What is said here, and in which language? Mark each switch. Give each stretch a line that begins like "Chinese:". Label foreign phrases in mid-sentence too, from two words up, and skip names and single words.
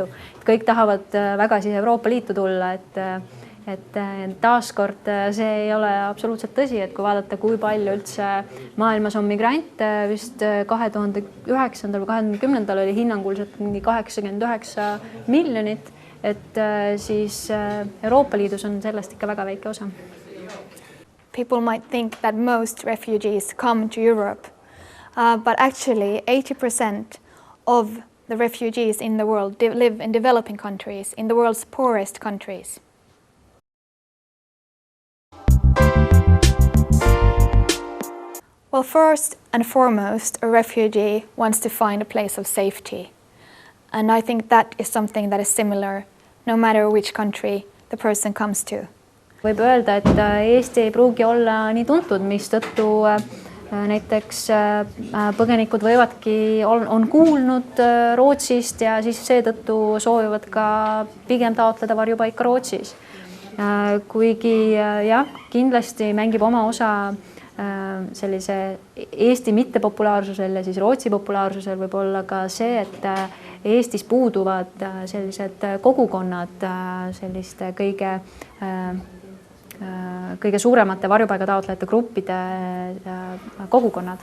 Estonian: Kõik tahavad väga siia Euroopa Liitu tulla, et taaskord see ei ole absoluutselt tõsi, et kui vaadata, kui palju üldse maailmas on migrante, vist 2009. või 2010. oli hinnanguliselt mingi 89 miljonit, et siis Euroopa Liidus on sellest ikka väga väike osa.
English: People might think that most refugees come to Europe, but actually 80% of the refugees in the world live in developing countries, in the world's poorest countries. Well, first and foremost, a refugee wants to find a place of safety. And I think that is something that is similar no matter which country the person comes to.
Estonian: Võib öelda, et Eesti ei pruugi olla nii tuntud, mistõttu näiteks põgenikud on kuulnud Rootsist ja siis seetõttu soovivad ka pigem taotleda varjupaika Rootsis. Kuigi jah, kindlasti mängib oma osa sellise Eesti mittepopulaarsusel ja siis Rootsi populaarsusel võib olla ka see, et Eestis puuduvad sellised kogukonnad, selliste kõige suuremate varjupaigataotlejate gruppide kogukonnad.